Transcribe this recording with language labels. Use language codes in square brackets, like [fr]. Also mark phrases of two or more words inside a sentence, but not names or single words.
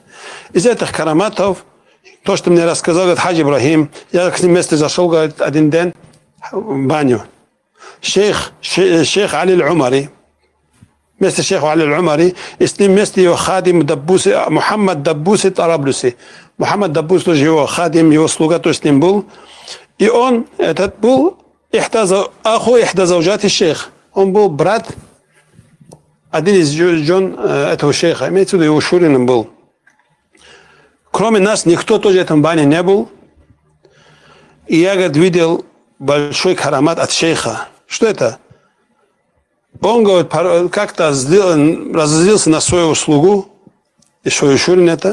[ru] Из этих караматов, то, что мне рассказал говорит, Хаджи Ибрахим, я к ним вместе зашел, говорит, один день в баню. Шейх Али Аль-Умари, вместе шейха Али Аль-Умари, и с ним вместе его хадим Даббуси, Мухаммад Даббуси Тараблюси. Мухаммад Даббус тоже его хадим, его слуга тоже с ним был. И он, этот был, [ar] أخو إحدى زوجات الشيخ. [ru] Он был брат, один из жен этого шейха, имеется в виду, его шурином был. Кроме нас, никто тоже в этом бане не был. И я, говорит, видел большой карамат от шейха. Что это? Он, говорит, как-то разозлился на свою слугу, и свою шурин это.